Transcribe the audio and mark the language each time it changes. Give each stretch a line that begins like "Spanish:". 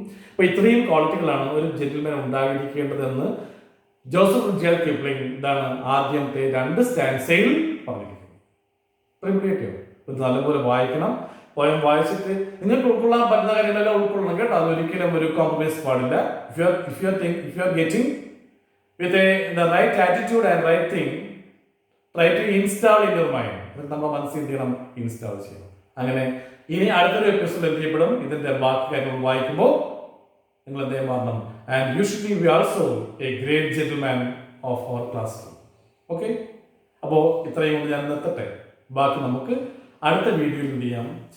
Malayalam: അപ്പൊ ഇത്രയും ക്വാളിറ്റികളാണ് ഒരു ജെന്റിൽമാൻ ഉണ്ടായിരിക്കേണ്ടതെന്ന് ജോസഫ് റുഡ്യാർഡ് കിപ്ലിംഗ് ആദ്യത്തെ 2 സ്റ്റാൻസയിൽ പറഞ്ഞിരിക്കുന്നത്. ഇത്രയും പിടിയോ? നല്ലപോലെ വായിക്കണം. പോയം വായിച്ചിട്ട് നിങ്ങൾക്ക് ഉൾക്കൊള്ളാൻ പറ്റുന്ന കാര്യങ്ങളെല്ലാം ഉൾക്കൊള്ളണം കേട്ടോ. അതൊരിക്കലും ഒരു കോംപ്രമൈസ് പാടില്ല.
English: If you are getting with the right attitude and right thing, try to install in your mind.
Malayalam: നമ്മുടെ മനസ്സിൽ എന്ത് ചെയ്യണം? ഇൻസ്റ്റാൾ ചെയ്യണം. അങ്ങനെ ഇനി അടുത്തൊരു എപ്പിസോഡ് എന്ത് ചെയ്യപ്പെടും? ഇതിന്റെ ബാക്കി കാര്യങ്ങൾ വായിക്കുമ്പോൾ നിങ്ങൾ എന്തേ മാറണം?
English: And you should be also a great gentleman of our class room.
Malayalam: Okay, അപ്പോൾ ഇത്രയും കൊണ്ട് ഞാൻ നിർത്തട്ടെ. ബാക്കി നമുക്ക് അടുത്ത വീഡിയോയിൽ എന്ത് ചെയ്യാം.